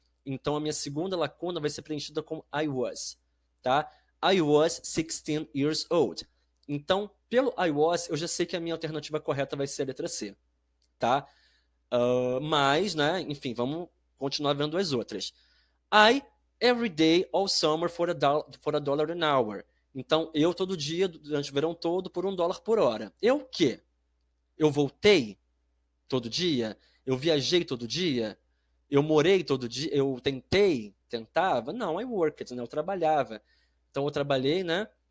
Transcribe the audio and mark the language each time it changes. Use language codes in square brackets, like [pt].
[pt] Então a minha segunda lacuna vai ser preenchida com I was, tá? I was 16 years old. Então, pelo I was, eu já sei que a minha alternativa correta vai ser a letra C, tá? Mas, né, enfim, vamos continuar vendo as outras. [en] I, every day, all summer, for a dollar an hour. [pt] Então, eu todo dia, durante o verão todo, por $1 por hora. Eu o quê? Eu voltei todo dia? Eu viajei todo dia? Eu morei todo dia? Eu tentava? Não, I worked, né? Eu trabalhava. Então, eu trabalhei, né?